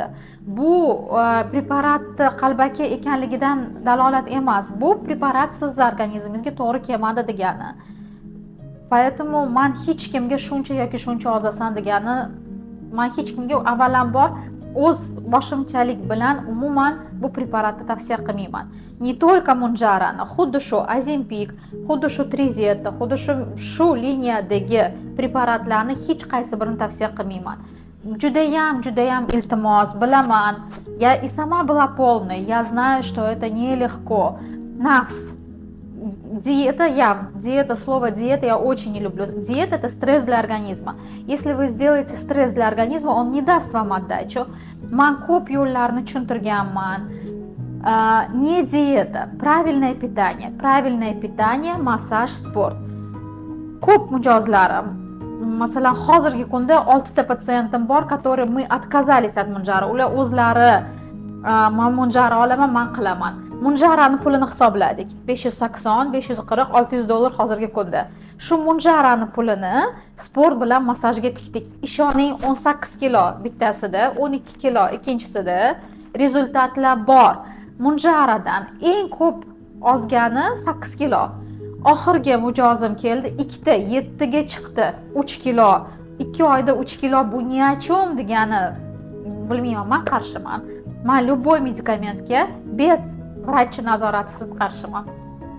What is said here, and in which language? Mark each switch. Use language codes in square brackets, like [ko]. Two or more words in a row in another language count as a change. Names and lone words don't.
[uz] Bu preparatni qalbaki ekanligidan dalolat emas. Bu preparat siz organizmingizga to'g'ri kelmadi degani. Поэтому men hech kimga shuncha yoki shuncha ozasan degani, men hech kimga avvalambor o'z boshimchalik bilan umuman bu preparatni tavsiya qilmayman. [ru] Не только [uz] Monjaroni, xuddi shu Ozempic, xuddi shu Trizetta, xuddi shu liniyadagi preparatlarni hech qaysi birini tavsiya qilmayman. Judayam iltimos, bilaman. [ru] Я и сама была полной, я знаю, что это нелегко. [uz] Nafs. [ru] Диета, слово диета я очень не люблю. Диета – это стресс для организма. Если вы сделаете стресс для организма, он не даст вам отдачу. [uz] Men ko'p yo'llarni tushuntirganman. [ru] Не диета, правильное питание, [uz] massaj, sport. Ko'p mijozlarim. Masalan, hozirgi kunda 6 ta patsientim bor, [ru] которые мы отказались от Monjaro. [uz] Ular o'zlari men Monjaro olaman, men qilaman. Monjaroni pulini hisobladik. 580, 540, 600 dollar hozirgi kunda. Shu Monjaroni pulini sport bilan massajga tikdik. Ishoning, 18 kilo bittasida, 12 kilo ikkinchisida rezultatlar bor. Monjarodan eng ko'p ozgani 8 kilo. Oxirgi mijozim keldi, 2 ta 7 ga chiqdi. 3 kilo. 2 oyda 3 kilo bu [ru] ni о чем [uz] degani bilmayman, men qarshiman. Men любой medikamentga без vrach nazoratisiz qarshiman.